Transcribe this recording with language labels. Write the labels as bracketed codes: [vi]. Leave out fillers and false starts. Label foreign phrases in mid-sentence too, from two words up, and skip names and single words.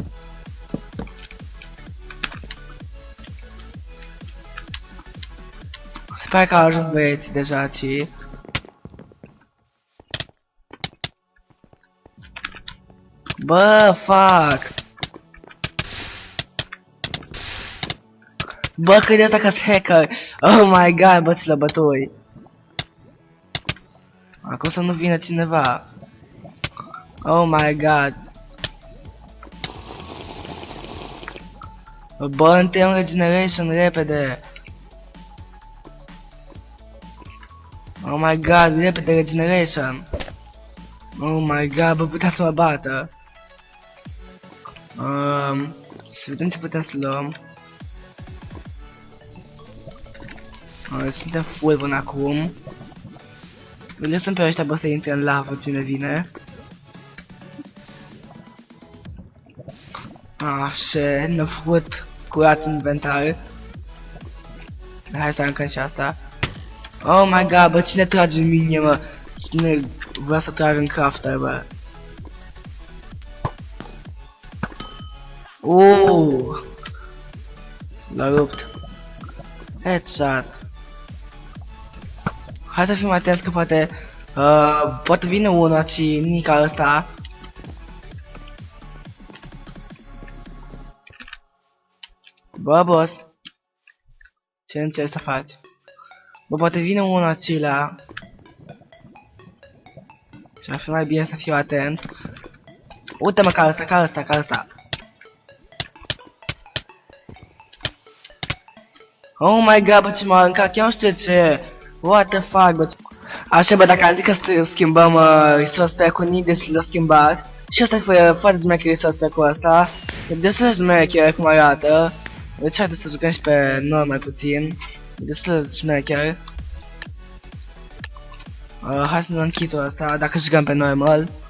[ro] Sper că au ajuns băieții deja aici. Bă, fuck! Bă, cât de asta că-s hacker! [en] Oh my god, [ro] bă, ce la bătui! Acum să nu vină cineva. [en] Oh my god! [ro] Bă, întâi un regeneration repede! [en] Oh my god, repede regeneration! Oh my god, [ro] bă, putea să mă bată! Să vedem ce putem să luăm. Suntem full până acum. Îl lăsăm pe ăștia, bă, să intre în lavă cine vine. Așa, ne-a făcut curat în inventar. Hai să aruncăm și asta. [en] Oh my god, [ro] bă, cine trage în mine, mă? Cine vrea să tragă în crafter, bă? L-a rupt. Headshot. Hai să fim atenți că poate vine unul și nica ăsta. Bă, boss. Ce încerci să faci? Bă, poate vine unul acelea. Și ar fi mai bine să fiu atent. Uite-mă ca ăsta. [en] Oh my god, [ro] bă, ce m-a aruncat, chiar nu știu ce. [en] What the fuck, [ro] bă. Așa, bă, dacă am zis că schimbăm [en] resource pack-ul, [ro] deci l-a schimbat. Și ăsta e foarte smecher [en] resource pack-ul [ro] ăsta. E destul de smecher cum arată. Deci haideți să jucăm și pe normal mai puțin. E destul de smecher. Hai să nu închid ăsta, dacă jucăm pe normal.